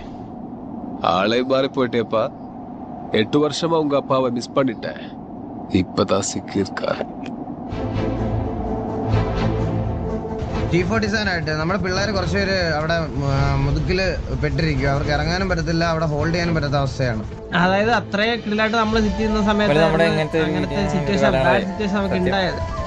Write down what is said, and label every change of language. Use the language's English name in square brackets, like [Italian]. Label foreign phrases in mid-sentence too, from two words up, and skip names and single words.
[Tamil] ஆளே மாறி போயிட்டேப்பா. 8 வருஷமா உங்க அப்பாவை மிஸ் பண்ணிட்டேன். இப்பதான் சிக்கியிருக்கா. [Malayalam] T47 ആയിട്ട് നമ്മുടെ പിള്ളേർ കുറച്ചുപേര് അവിടെ മുതുക്കില് പെട്ടിരിക്കും. അവർക്ക് ഇറങ്ങാനും പറ്റത്തില്ല, അവിടെ ഹോൾഡ് ചെയ്യാനും പറ്റാത്ത അവസ്ഥയാണ്. അതായത് അത്രയും ക്ലിയറായിട്ട് നമ്മൾ സിറ്റി ചെയ്യുന്ന സമയത്ത് അങ്ങനത്തെ സിറ്റുവേഷൻ നമുക്ക് ഉണ്ടായത്.